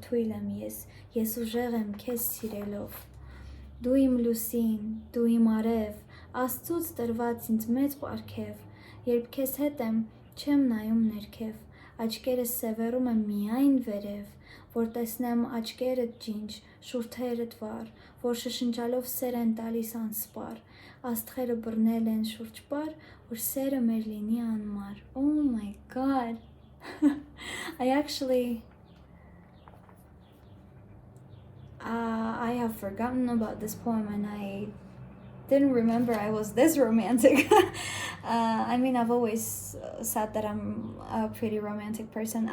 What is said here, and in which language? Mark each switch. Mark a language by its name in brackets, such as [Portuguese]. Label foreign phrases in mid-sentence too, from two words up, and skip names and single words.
[Armenian] թույլ եմ ես ուժեղ եմ քեզ սիրելով։ Դու իմ լուսին, դու իմ արև, Աստծուց տրված ինձ մեծ պարգև, երբ քեզ հետ եմ, չեմ նայում ներքև, աչքերս սևեռում եմ միայն վերև, որ տեսնեմ աչքերդ ջինջ, շուրթերդ վար, որ շշնջալով սեր են տալիս անսպար, աստղերը բռնել են շուրջպար, որ սերը մեր լինի անմար։ [English] Oh my God. I have forgotten about this poem and I didn't remember I was this romantic. I've always said that I'm a pretty romantic person.